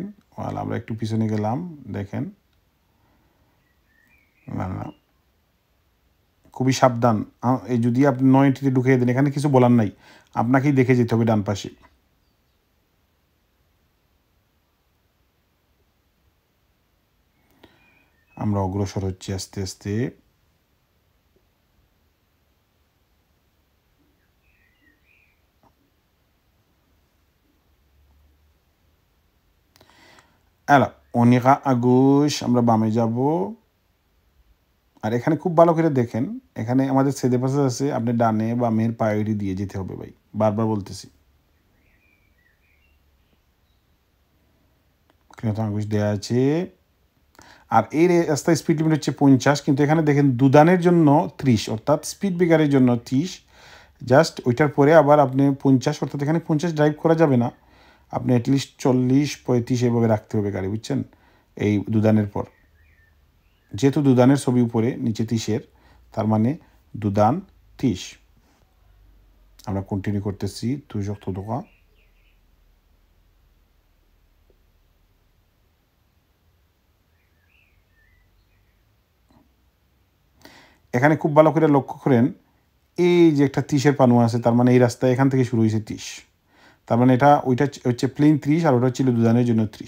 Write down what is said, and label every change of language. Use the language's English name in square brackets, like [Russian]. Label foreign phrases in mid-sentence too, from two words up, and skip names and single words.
[Bangla] আমরা একটু পিছনে গেলাম, দেখেন। না না, খুবই সাবধান। এই যদি আপনি 9 এন্ট্রিতে ঢুকিয়ে দেন, এখানে কিছু বলার নাই, আপনাকেই দেখে যেতে হবে ডান পাশে। আমরা অগ্রসর হচ্ছি আস্তে আস্তে। [French] Alors, on ira à gauche, [Bangla] আমরা বামে যাব। আর এখানে খুব ভালো করে দেখেন, এখানে আমাদের সেদে পাশে আছে, আপনি ডানে বামের প্রায়োরিটি দিয়ে যেতে হবে ভাই, বারবার বলতেছি। আঙ্গুশ দেওয়া আছে। আর এই রাস্তায় [English] speed limit [Bangla] হচ্ছে 50, কিন্তু এখানে দেখেন দুদানের জন্য 30, অর্থাৎ [English] speed breaker's [Bangla] জন্য 30। জাস্ট ওইটার পরে আবার আপনি 50, অর্থাৎ এখানে 50 ড্রাইভ করা যাবে না, আপনি অ্যাটলিস্ট 40, 35 এভাবে রাখতে হবে গাড়ি, বুঝছেন? এই দুদানের পর, যেহেতু দুদানের ছবি উপরে নিচে 30-এর, তার মানে দুদান 30। আমরা কন্টিনিউ করতেছি [French] toujours tout droit। [Bangla] এখানে খুব ভালো করে লক্ষ্য করেন, এই যে একটা 30-এর পানু আছে, তার মানে এই রাস্তায় এখান থেকে শুরু হয়েছে 30। তার মানে ওইটা হচ্ছে প্লেন 30, আর ওটা ছিল দুদানের জন্য 30।